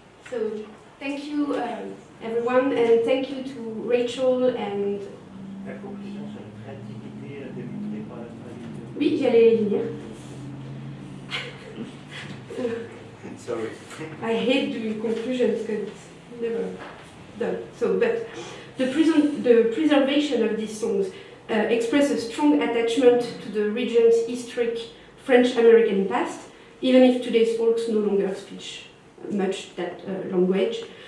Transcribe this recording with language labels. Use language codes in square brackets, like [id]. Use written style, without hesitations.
[en] So thank you everyone, and thank you to Rachel and [fr] La conclusion sur la créativité démontrée par la traduction. oui, j'allais les lire. [en] Sorry. I hate doing conclusions because it's never done. So, but the preservation of these songs express a strong attachment to the region's historic French-American past, even if today's folks no longer speak much that language.